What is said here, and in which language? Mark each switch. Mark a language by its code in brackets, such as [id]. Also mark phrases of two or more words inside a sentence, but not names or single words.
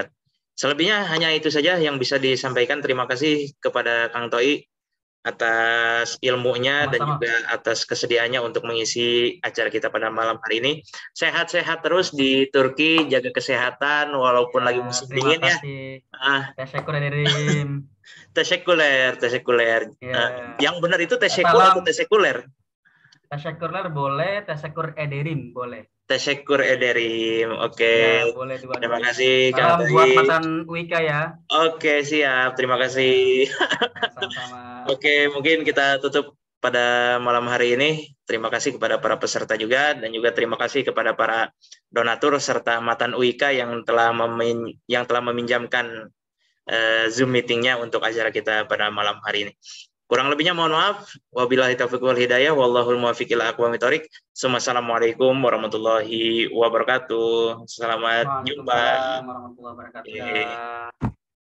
[id] Selebihnya hanya itu saja yang bisa disampaikan. Terima kasih kepada Kang Toi atas ilmunya dan juga atas kesediaannya untuk mengisi acara kita pada malam hari ini. Sehat-sehat terus di Turki, jaga kesehatan walaupun lagi musim dingin ya. [tr] Teşekkürler. [id] Yang benar itu teşekkür atau teşekkürler? [tr] Teşekkürler boleh, teşekkür ederim boleh. Teşekkür ederim. [id] Oke. Ya, boleh dua-duanya. Terima kasih Kang Salam buat mantan Wika ya. Oke, siap. Terima kasih. Ya, sama-sama. Oke, mungkin kita tutup pada malam hari ini. Terima kasih kepada para peserta juga, dan juga terima kasih kepada para donatur serta mantan UIK yang telah meminjamkan Zoom meetingnya untuk acara kita pada malam hari ini. Kurang lebihnya mohon maaf. [ar] وبالله التوفيق والهداية. والله الموفق إلى أقوم الطريق. السلام عليكم ورحمة الله وبركاته. [id] Selamat jumpa. [ar] وعليكم السلام ورحمة الله وبركاته.